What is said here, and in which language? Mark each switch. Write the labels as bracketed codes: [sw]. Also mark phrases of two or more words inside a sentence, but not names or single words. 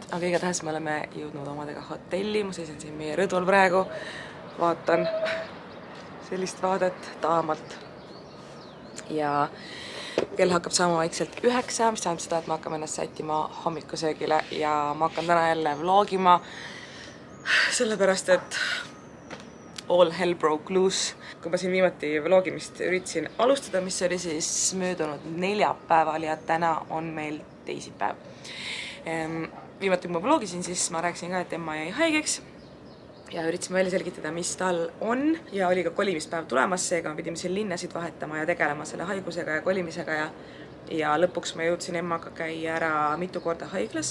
[et] Aga igatahes me oleme jõudnud omadega hotelli. Ma seisan siin meie rõdul praegu. Vaatan sellist vaadet taamalt. Ja kell hakkab saama vaikselt 9, mis tähendab seda, et ma hakkame ennast sättima hommikusöögile ja ma hakkan täna jälle vlogima, sellepärast et [en] all hell broke loose. [et] Kui ma siin viimati vlogimist üritasin alustada, mis oli siis möödunud neljapäeval ja täna on meil teisipäev. Viimati kui ma vlogisin, siis ma rääkisin ka, et Emma jäi haigeks ja üritasime välja selgitada, mis tal on ja oli ka kolimispäev tulemas, seega me pidime siin linnasid vahetama ja tegelema selle haigusega ja kolimisega ja lõpuks ma jõudsin Emmaga käia ära mitu korda haiglas.